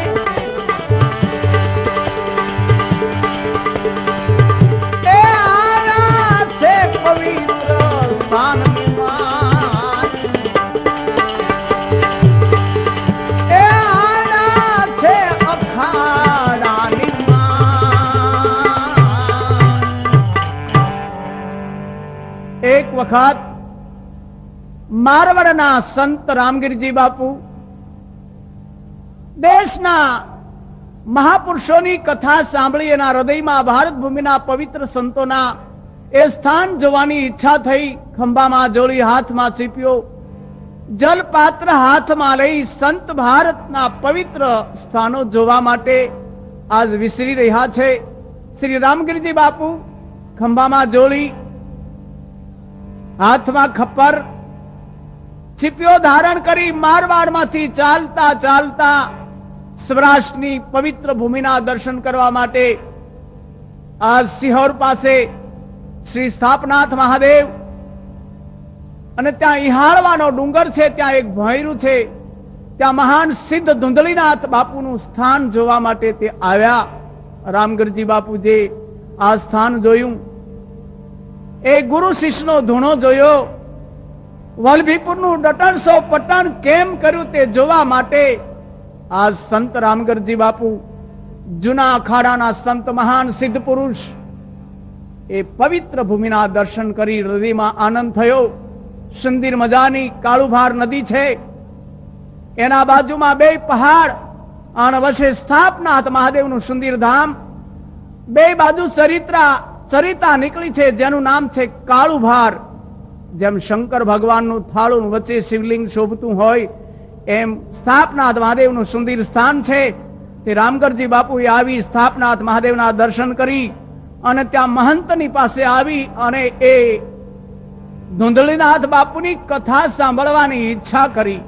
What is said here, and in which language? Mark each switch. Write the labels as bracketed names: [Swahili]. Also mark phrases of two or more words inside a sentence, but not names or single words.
[Hindi] ए आना से पवित्र स्थान में ए आना से अखाड़ा [Gujarati] એક વખત મારવાડના સંત રામગિરજી બાપૂ દેશના મહાપુરુષોની કથા સાંભળી એના હૃદયમાં ભારત ભૂમિના પવિત્ર સંતોના એ સ્થાન જોવાની ઇચ્છા થઈ। ખંભામાં જોડી હાથમાં ચીપ્યો, જલપાત્ર હાથમાં લઈ સંત ભારતના પવિત્ર સ્થાનો જોવા માટે આજ વિસરી રહ્યા છે। શ્રી રામગિરજી બાપૂ ખંભામાં જોડી, હાથ મેં ખપ્પર, છિપિયો ધારણ કરી મારવાડ માંથી ચાલતા ચાલતા સૌરાષ્ટ્રની પવિત્ર ભૂમિના દર્શન કરવા માટે આજ સિહોર પાસે શ્રી સ્થાપનાથ મહાદેવ અને ત્યાં ઇહાળવાનો ડૂંગર છે, ત્યાં એક ભોંયરૂ છે, ત્યાં મહાન સિદ્ધ ધુંધલીનાથ બાપૂનું સ્થાન જોવા માટે તે આવ્યા। રામગિરજી બાપૂ જે આ સ્થાન જોયું, એ ગુરુ શિષ્યનો ધૂણો જોયો, વલભીપુરનું ડટણસો પટણ કેમ કર્યું તે જોવા માટે આજ સંત રામગિરજી બાપૂ જૂના અખાડાના સંત મહાન સિદ્ધ પુરુષ એ પવિત્ર ભૂમિના દર્શન કરી હૃદયમાં આનંદ થયો। સુંદર મજાની કાળુભાર નદી છે, એના બાજુમાં બે પહાડ આન વચે સ્થાપનાથ મહાદેવનું સુંદર ધામ, બે બાજૂ ચરિતા નિકળી છે જેનું નામ છે કાળુભાર। જેમ શંકર ભગવાનનું થાળું વચ્ચે શિવલિંગ શોભતું હોય એમ સ્થાપનાથ મહાદેવનું સુંદર સ્થાન છે। તે રામગિરજી બાપૂએ આવી સ્થાપનાથ મહાદેવના દર્શન કરી અને ત્યાં મહંતની પાસે આવી અને એ ધુંધલીનાથ બાપૂની કથા સાંભળવાની ઇચ્છા કરી।